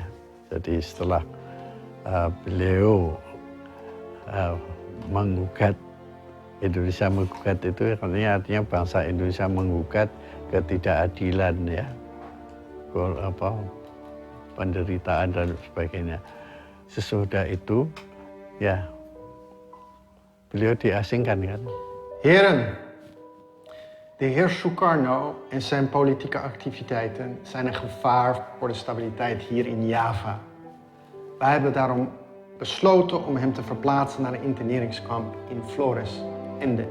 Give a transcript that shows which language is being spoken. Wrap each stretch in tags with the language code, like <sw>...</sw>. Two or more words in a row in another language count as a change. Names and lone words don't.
<id>Jadi setelah beliau menggugat Indonesia menggugat itu artinya bangsa Indonesia menggugat ketidakadilan ya, penderitaan dan sebagainya. Sesudah itu ya beliau diasingkan kan.</id> <nl>Heren, de heer Sukarno en zijn politieke activiteiten zijn een gevaar voor de stabiliteit hier in Java. Wij hebben daarom besloten om hem te verplaatsen naar een interneringskamp in Flores, Ende.</nl>